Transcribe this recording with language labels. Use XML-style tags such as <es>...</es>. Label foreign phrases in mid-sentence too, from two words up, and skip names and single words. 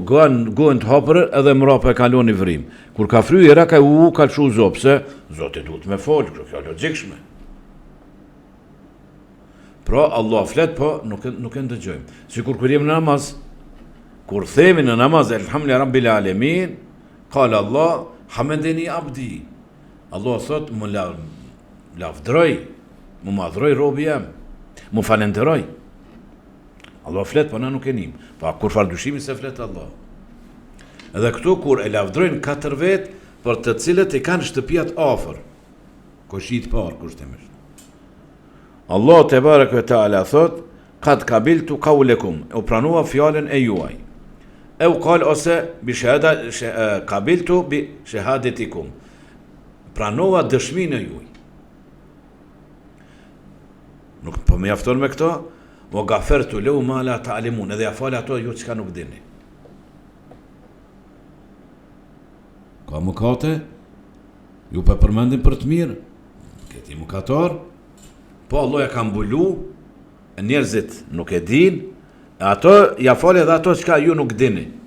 <sq>Gojën të hapër edhe mrapa e kalon një vrim. Kur ka fryera, ka lëshu zo, pse Zoti duhet me folë, kjo logjikshme. Pra Allah flet, po nuk e ndëgjojmë. Sikur kur jemi në namaz, kur themi në namaz,</sq> <ar>الحمد لله رب العالمين، قال الله، حمدني عبدي.</ar> <sq>Allah thot, më lavdroj, më madhroj robi jam, më falenderoj. Allah flet, po na nuk e nim. Pa kur fal dyshimi se flet Allah. Edhe këtu kur e lavdrojnë 4 vet, për të cilët I kanë shtëpiat afër. Koshit parë kushtimisht. Allah</sq> <ar>تبارك وتعالى</ar> <sq>thot,</sq> <ar>قد قبلت قولكم,</ar> <sq>u pranua fjalën e juaj. E u</sq> <ar>qal ose بشهادة قبلت بشهادتكم.</ar> <sq>Pranova dëshminë e juaj. Nuk po më jafton me këto,</sq> <ar>وغفرت له ما لا تعلمون,</ar> <sq>edhe ja fal ato ju çka nuk dini. Ka mëkate, ju pa përmendim për të mirë, këti mëkatar, Po Allah ja ka mbulu, njerëzit nuk e din, ato ja fali edhe ato çka ju nuk dini.</sq>